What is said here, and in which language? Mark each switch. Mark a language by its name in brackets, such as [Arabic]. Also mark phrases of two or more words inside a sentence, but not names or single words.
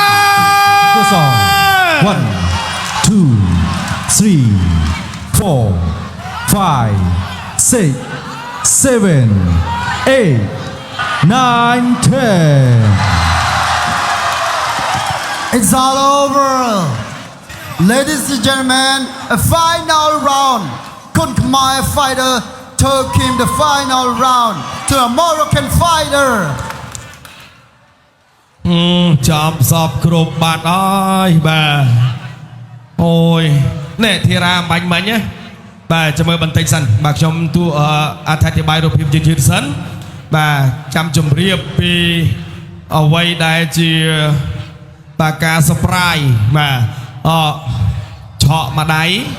[Khmer] គូស1 2 3 4 5 6 7 8 9 10 [English] It's all over. Ladies and gentlemen, a final round. Kun Khmer fighter took him the final round to a Moroccan fighter. [Khmer] ចាំសពគ្រប់បាត់ហើយបាទអូយនេះធីរ៉ាបាញ់មិញណាបាទចាំមើលបន្តិចសិនបាទខ្ញុំទូអត្ថាធិប្បាយរូបភាពយឺតៗសិនបាទចាំជម្រាបពីអ្វីដែលជាបាទការ surprise បាទឆក់មួយដៃ